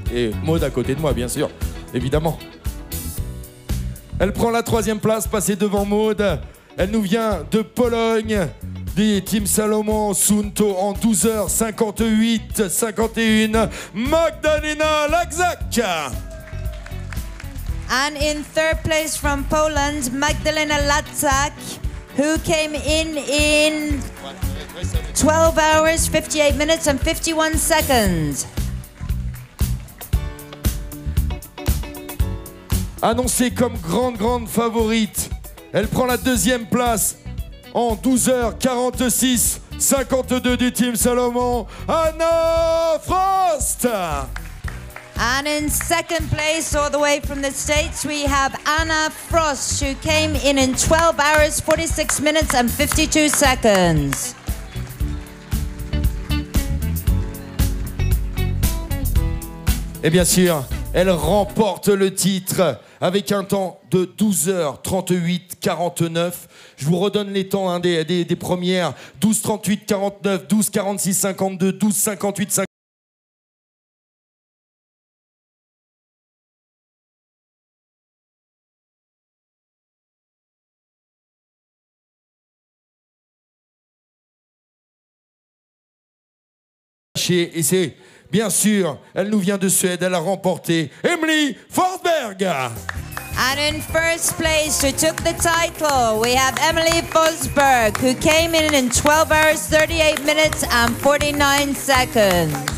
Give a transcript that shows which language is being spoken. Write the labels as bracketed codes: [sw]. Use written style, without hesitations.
[fr] Et Maud à côté de moi, bien sûr, évidemment. Elle prend la 3e place, passée devant Maud. Elle nous vient de Pologne, du Team Salomon Sunto en 12h58-51. Magdalena Lagzak. [en] And in third place from Poland, Magdalena Latzak, who came in 12 hours, 58 minutes and 51 seconds. [fr] Annoncée comme grande favorite, elle prend la 2e place en 12h46-52 du Team Salomon, Anna Frost. [en] And in second place, all the way from the States, we have Anna Frost, who came in 12 hours, 46 minutes and 52 seconds. [fr] Et bien sûr, elle remporte le titre avec un temps de 12h38-49. Je vous redonne les temps hein, des premières. 12h38-49, 12h46-52, 12h58-50. Et c'est bien sûr, elle nous vient de Suède, elle a remporté Emily Forsberg. [en] And in first place, who took the title, we have Emily Forsberg, who came in 12 hours, 38 minutes and 49 seconds.